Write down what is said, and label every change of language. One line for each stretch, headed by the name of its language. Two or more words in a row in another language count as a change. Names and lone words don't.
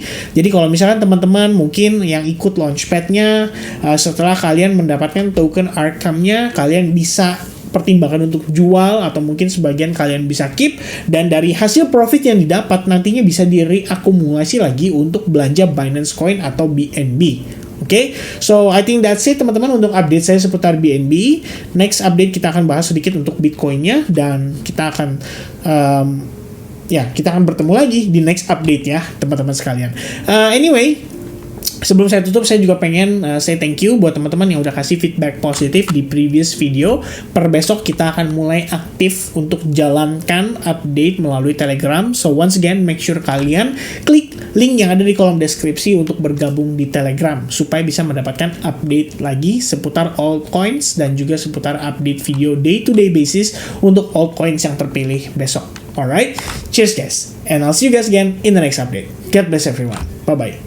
Indonesian: Jadi kalau misalkan teman-teman mungkin yang ikut launchpadnya, setelah kalian mendapatkan token Arkham-nya, kalian bisa pertimbangan untuk jual, atau mungkin sebagian kalian bisa keep, dan dari hasil profit yang didapat nantinya bisa direakumulasi lagi untuk belanja Binance Coin atau BNB. Oke,
English: so I think that's it
Indonesian: teman-teman untuk update saya seputar BNB.
English: Next update
Indonesian: kita akan bahas sedikit untuk Bitcoin-nya, dan kita akan kita akan bertemu lagi di
English: next update
Indonesian: ya teman-teman sekalian. Anyway, sebelum saya tutup, saya juga pengen
English: say thank you
Indonesian: buat teman-teman yang udah kasih feedback positif di
English: previous video.
Indonesian: Per besok kita akan mulai aktif untuk jalankan update melalui Telegram.
English: So once again, make sure
Indonesian: kalian klik link yang ada di kolom deskripsi untuk bergabung di Telegram supaya bisa mendapatkan update lagi seputar altcoins dan juga seputar update video
English: day-to-day basis
Indonesian: untuk altcoins yang terpilih besok.
English: Alright, cheers guys, and I'll see you guys again in the next update. God bless everyone. Bye-bye.